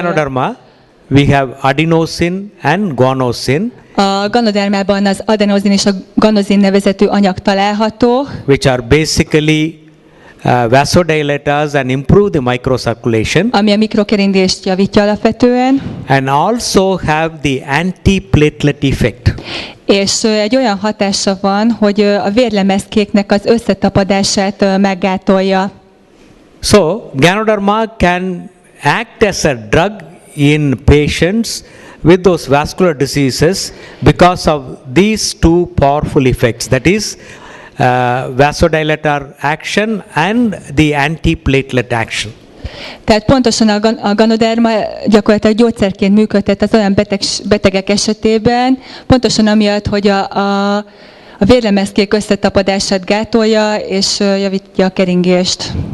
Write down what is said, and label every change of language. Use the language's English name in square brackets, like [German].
[English] Ganoderma, we have adenosine and guanosine, [Hungarian] A ganodermában az adenozin és a ganozin nevezetű anyag található, [English] which are basically vasodilators and improve the microcirculation, [Hungarian] ami a mikrokeringést javítja alapvetően, [English] and also have the antiplatelet effect. [Hungarian] és egy olyan hatása van, hogy a vérlemezkéknek az összetapadását meggátolja. [English] So, Ganoderma can act as a drug in patients with those vascular diseases because of these two powerful effects, that is vasodilator action and the antiplatelet action. [Hungarian] Tehát pontosan a ganoderma gyakorlatilag gyógyszerként működtet az olyan betegek esetében, pontosan amiatt, hogy a vérlemezkék összetapadását gátolja és javítja a keringést.